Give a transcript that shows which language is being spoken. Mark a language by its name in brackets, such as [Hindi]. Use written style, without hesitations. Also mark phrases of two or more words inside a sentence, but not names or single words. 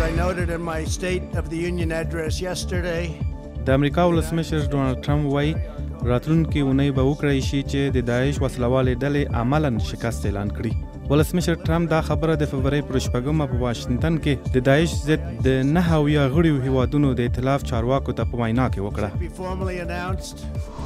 [English] about it in my State of the Union address yesterday. [Pashto] د امریکا ولسمشر ډونالډ ټرمپ وایي راتلونکې اونۍ به وکړی شي چې د داعش وسلوالې ډلې عملاً شکست اعلان کړي. ولسمشر ټرمپ دا خبره د فبرورۍ پر 6 په واشنګټن کې د داعش ضد د 9 غړیو هیوادونو د ائتلاف چارواکو ته په وینا کې وکړه.